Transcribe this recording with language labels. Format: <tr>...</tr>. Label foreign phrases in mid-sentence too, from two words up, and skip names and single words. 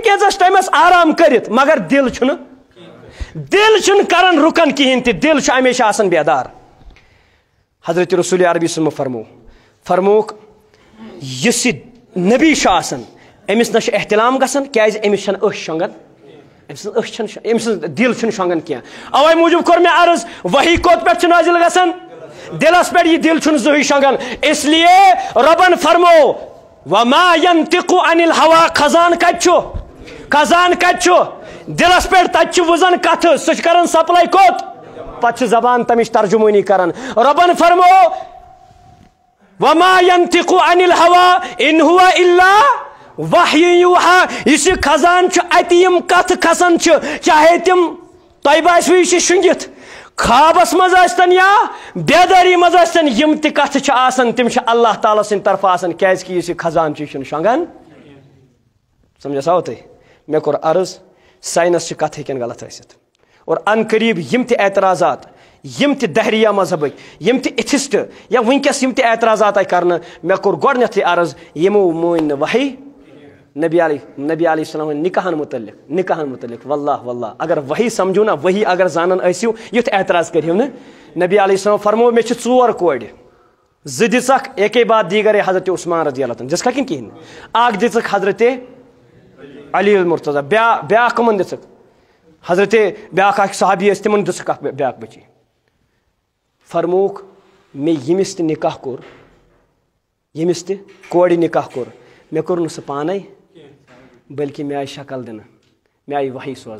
<ks>کینٛژس ٹایمس آرام کٔرِتھ مگر دل چھُنہٕ کران رُکان کِہیٖنۍ تہِ دل چھُ ہمیشہ آسان بیدار حضرت رسول عربی صلی فرموک یُس یہِ نبی چھُ آسان أمِس نہ چھُ احتلام گژھان کیازِ أمِس چھنہٕ أچھ شۄنگان أمۍ سٕنٛز دل چھُنہٕ شۄنگان کینٛہہ اوے موٗجوٗب کوٚر مےٚ عرض وحی کوٚت پٮ۪ٹھ چھُ نازِل گژھان دلس پٮ۪ٹھ یہِ دل چھُنہٕ زٕہٕنۍ شۄنگان</ks> <ur>اس لیے</ur> <ks>رۄبن فرمو</ks> <ar>وما ينطق عن الهوى</ar> <ks>خزان کتہِ چھُ دلس پٮ۪ٹھ تتہِ چھُ وٕزان کتھٕ سُہ چھُ کران سپلاے کوٚت پتہٕ چھُ زبان تمِچ ترجمٲنی کران رۄبن فرمو</ks> <ar>وما ينطق عن الهوى ان هو الا وحی یوحا</ar> <ks>یُس یہِ خزان چھُ اَتہِ یِم کتھٕ کھسان چھِ چاہے تِم تۄہہِ باسوٕ یہِ چھِ شٔنگِتھ خوابس منٛز ٲسۍتن یا بیدٲری منٛز ٲسۍتن یِم تہِ کتھٕ چھِ آسان تِم چھِ اللہ تعالیٰ سٕنٛدِ طرفہٕ آسان کیازِ کہِ یُس یہِ خزان چھُ یہِ چھُنہٕ شۄنگان سمجھا تۄہہِ مےٚ کوٚر عرض ساینس چھِ کتھ ہیٚکن غلط ٲسِتھ اور ان قریب یِم تہِ اعتراضات یم تہِ دہریہ مذہبٕکۍ یم تہِ ایتھسٹ یا وٕنکیٚس یِم تہِ اعتراضات آیہِ کرنہٕ مےٚ کوٚر گۄڈٕنیتھٕے عرض یِمو مٲنۍ نہٕ وحی نبی علیہ السلام نکاحن متعلق واللہ اگر وحی سمجھو نا وحی اگر زانن ٲسِو یُتھ اعتراض کٔرِو نہٕ نبی علیہ السلام فرمو مےٚ چھِ 4 کورِ 2 دِژکھ</ks> <ur>ایکے بعد دیٖگرے</ur> <ks>حضرت عثمان رضی اللہ تعالیٰ دِژکھا کِنہٕ کِہیٖنۍ نہٕ اکھ دِژکھ حضرت علی المرتضیٰ بیاکھ کٕمن دِژکھ حضرت بیاکھ اکھ صحابی ٲسۍ تِمن دِژکھ اکھ بیاکھ بچی فرموکھ مےٚ ییٚمِس تہِ نکاح کوٚر ییٚمِس تہِ کورِ نکاح کوٚر مےٚ کوٚر نہٕ سُہ پانے بلکہ مےٚ آیہِ شکل دِنہٕ مےٚ آیہِ وحی</ks>